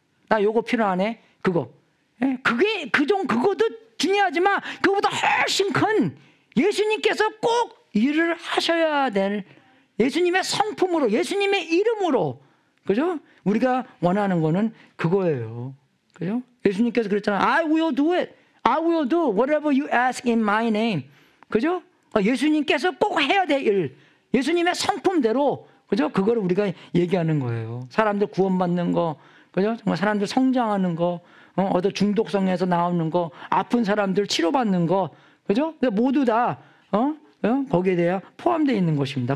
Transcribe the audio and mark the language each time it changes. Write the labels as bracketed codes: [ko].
[ko] 나 요거 필요하네, 그거. 예? 그것도 중요하지만 그거보다 훨씬 큰 예수님께서 꼭 일을 하셔야 될 예수님의 성품으로, 예수님의 이름으로, 그죠? 우리가 원하는 거는 그거예요. 그죠? 예수님께서 그랬잖아요. [en] I will do it. I will do whatever you ask in my name. [ko] 그죠? 예수님께서 꼭 해야 될 일, 예수님의 성품대로, 그죠? 그거를 우리가 얘기하는 거예요. 사람들 구원받는 거, 그죠? 정말 사람들 성장하는 거, 어떤 중독성에서 나오는 거, 아픈 사람들 치료받는 거, 그죠? 모두 다, 거기에 대해 포함되어 있는 것입니다.